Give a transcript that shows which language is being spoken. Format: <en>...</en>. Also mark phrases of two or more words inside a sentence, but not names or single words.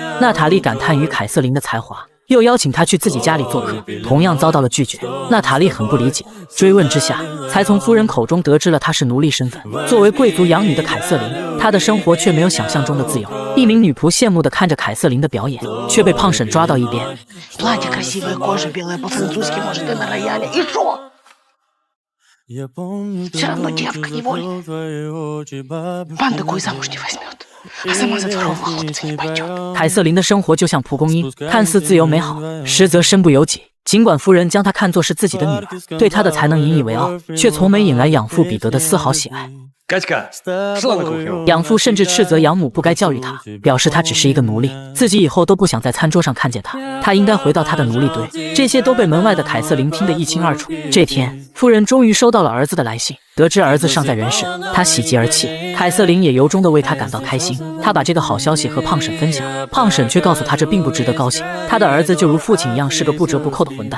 <zh>娜塔莉感叹于凯瑟琳的才华，又邀请她去自己家里做客，同样遭到了拒绝。娜塔莉很不理解，追问之下，才从夫人口中得知了她是奴隶身份。作为贵族养女的凯瑟琳，她的生活却没有想象中的自由。一名女仆羡慕地看着凯瑟琳的表演，却被胖婶抓到一边。</zh> <ru>Все равно девка невольная. Пан такой замуж не возьмет, а сама за второго хлопца не пойдет.</ru> <zh>凯瑟琳的生活就像蒲公英，看似自由美好，实则身不由己。尽管夫人将她看作是自己的女儿，对她的才能引以为傲，却从没引来养父彼得的丝毫喜爱。</zh> <ru>Катька, шла на кухню.</ru> <zh>养父甚至斥责养母不该教育她，表示她只是一个奴隶，自己以后都不想在餐桌上看见她，她应该回到她的奴隶堆。这些都被门外的凯瑟琳听得一清二楚。这天，夫人终于收到了儿子的来信，得知儿子尚在人世，她喜极而泣。凯瑟琳也由衷地为他感到开心，她把这个好消息和胖婶分享，胖婶却告诉她这并不值得高兴，她的儿子就如父亲一样是个不折不扣的混蛋。</zh>